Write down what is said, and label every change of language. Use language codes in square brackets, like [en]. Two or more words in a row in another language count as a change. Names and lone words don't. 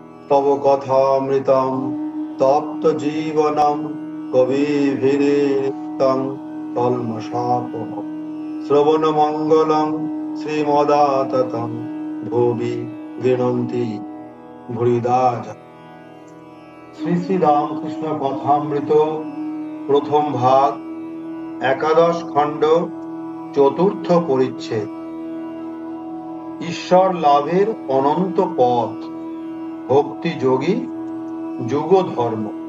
[sa] तव कथामृतं तप्त जीवनं कविभिरीडितं कल्मषापः श्रवणमङ्गलं श्रीमदाततं भुवि गृह्णन्ति भूरिदा जना। [bn] শ্রী শ্রী রামকৃষ্ণ কথামৃত প্রথম ভাগ একাদশ খণ্ড চতুর্থ পরিচ্ছেদ ঈশ্বর লাভের অনন্ত পথ ভক্তি যোগী যুগ ধর্ম।